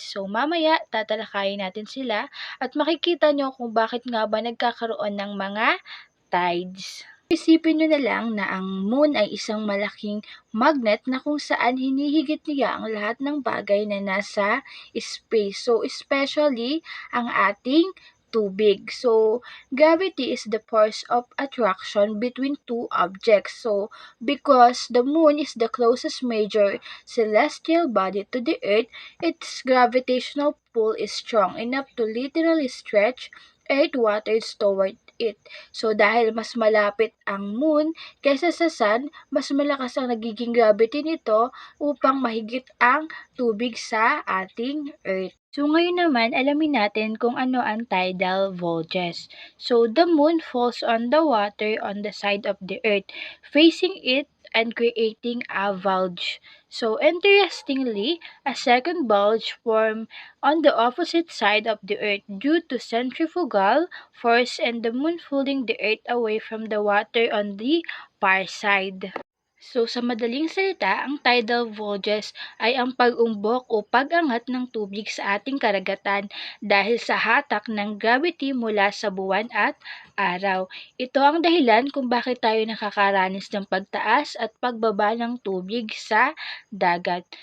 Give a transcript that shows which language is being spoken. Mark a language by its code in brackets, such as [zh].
[tl] So, mamaya, tatalakayin natin sila at makikita nyo kung bakit nga ba nagkakaroon ng mga tides. Isipin nyo na lang na ang moon ay isang malaking magnet na kung saan hinihigit niya ang lahat ng bagay na nasa space. So, especially ang ating tubig. [en] So, gravity is the force of attraction between two objects. So, because the moon is the closest major celestial body to the Earth, its gravitational pull is strong enough to literally stretch Earth waters toward it. [tl] So, dahil mas malapit ang moon kaysa sa sun, mas malakas ang nagiging gravity nito upang mahigit ang tubig sa ating Earth. So, ngayon naman, alamin natin kung ano ang tidal volges. [en] So, the moon falls on the water on the side of the Earth, facing it and creating a bulge. So, interestingly, a second bulge formed on the opposite side of the Earth due to centrifugal force and the moon pulling the Earth away from the water on the far side. [tl] So, sa madaling salita, ang tidal volges ay ang pag-umbok o pag-angat ng tubig sa ating karagatan dahil sa hatak ng gravity mula sa buwan at araw. Ito ang dahilan kung bakit tayo nakakaranas ng pagtaas at pagbaba ng tubig sa dagat.